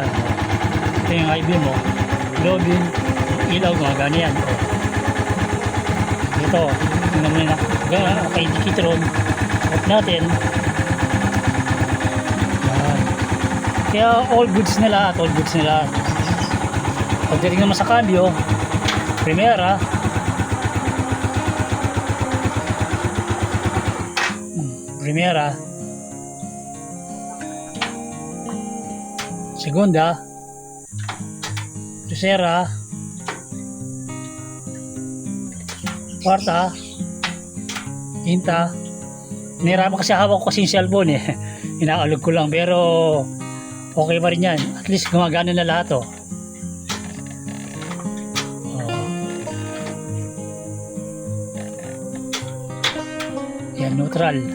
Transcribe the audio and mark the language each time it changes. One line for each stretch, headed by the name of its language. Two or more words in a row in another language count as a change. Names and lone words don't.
Filipino: Ito yung
English: high beam low beam,
Filipino: ilaw gumagana yan. Ito, tingnan mo na Okay, Dikitron. Off natin. Yan. Kaya
English: all goods
Filipino: na lahat,
English: all goods
Filipino: na lahat. Pagdating naman sa cambio, Primera.
Spanish: Primera. Segunda. Tercera. Kwarta. Quinta.
Filipino: Nahirapan kasi hawak ko kasi yung cellphone eh. Inaalog ko lang pero okay pa rin yan. At least gumagana na lahat oh. Yan, neutral.